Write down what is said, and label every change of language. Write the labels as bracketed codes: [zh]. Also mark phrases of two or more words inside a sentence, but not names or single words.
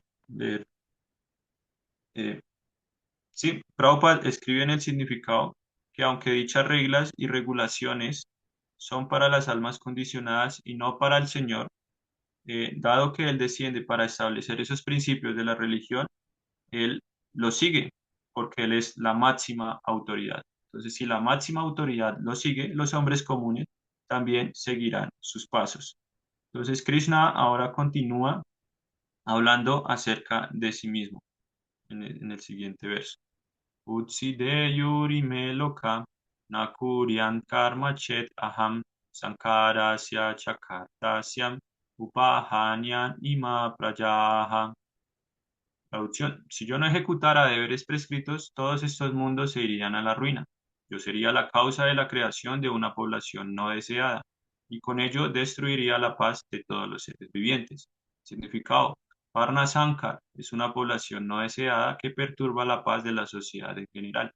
[es] eh, sí, Prabhupada escribe en el significado que aunque dichas reglas y regulaciones son para las almas condicionadas y no para el Señor, dado que Él desciende para establecer esos principios de la religión, Él los sigue, porque Él es la máxima autoridad. Entonces, si la máxima autoridad lo sigue, los hombres comunes también seguirán sus pasos. Entonces, Krishna ahora continúa hablando acerca de sí mismo en el siguiente verso. [sa] उत्सीदेयुरिमे लोका न कुर्यां कर्म चेदहम् सङ्करस्य च कर्ता स्यामुपहन्यामिमाः प्रजाः. [es] Traducción: si yo no ejecutara deberes prescritos, todos estos mundos se irían a la ruina. Yo sería la causa de la creación de una población no deseada, y con ello destruiría la paz de todos los seres vivientes. Significado: Varnasankar es una población no deseada que perturba la paz de la sociedad en general.